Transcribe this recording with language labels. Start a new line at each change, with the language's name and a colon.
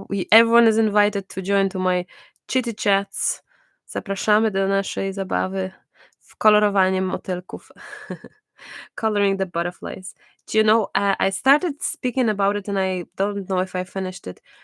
English: Everyone is invited to join to my chitty chats.
Polish: Zapraszamy do naszej zabawy w kolorowanie motylków.
English: Coloring the butterflies. Do you know, I started speaking about it and I don't know if I finished it.